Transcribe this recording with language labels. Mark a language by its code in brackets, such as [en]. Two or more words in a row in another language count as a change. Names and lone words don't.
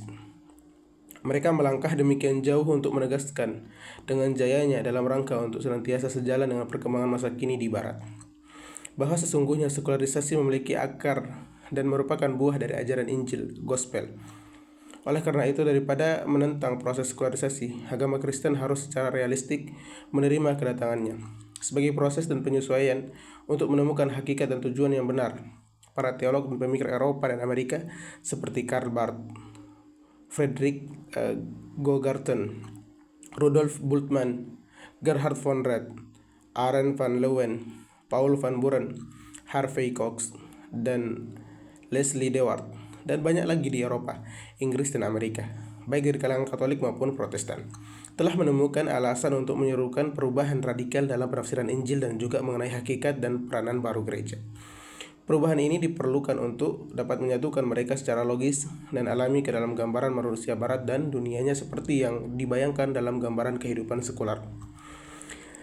[id] Mereka melangkah demikian jauh untuk menegaskan dengan jayanya dalam rangka untuk senantiasa sejalan dengan perkembangan masa kini di Barat, bahwa sesungguhnya sekularisasi memiliki akar dan merupakan buah dari ajaran Injil, Gospel. Oleh karena itu, daripada menentang proses sekularisasi, agama Kristen harus secara realistik menerima kedatangannya sebagai proses dan penyesuaian untuk menemukan hakikat dan tujuan yang benar. Para teolog dan pemikir Eropa dan Amerika seperti Karl Barth, Frederick Gogarten, Rudolf Bultmann, Gerhard von Rad, Arendt van Leeuwen, Paul van Buren, Harvey Cox, dan Leslie Dewar, dan banyak lagi di Eropa, Inggris, dan Amerika, baik dari kalangan Katolik maupun Protestan, telah menemukan alasan untuk menyerukan perubahan radikal dalam penafsiran Injil dan juga mengenai hakikat dan peranan baru gereja. Perubahan ini diperlukan untuk dapat menyatukan mereka secara logis dan alami ke dalam gambaran manusia Barat dan dunianya seperti yang dibayangkan dalam gambaran kehidupan sekular.